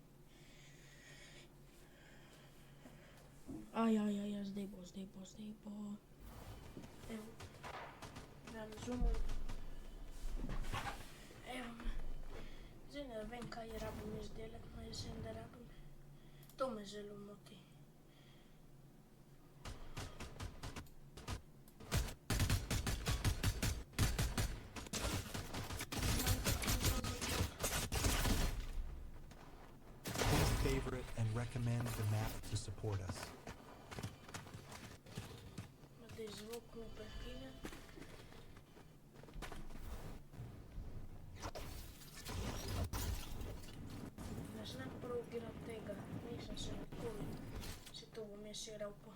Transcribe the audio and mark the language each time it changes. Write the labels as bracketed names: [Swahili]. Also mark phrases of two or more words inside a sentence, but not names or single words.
[Slovenian] Zdaj bo. Evo, ja razumem. Evo me. Zdaj ne vem, kaj rabim izdelati, no jaz vem, da rabim. To me zelo moti. [English] Favorite and recommend the map to support us. [Slovenian] Daj zvok mu prekinem. Ne znam prav igrati tega, nisem se nikoli. Se to bom jaz igral pa.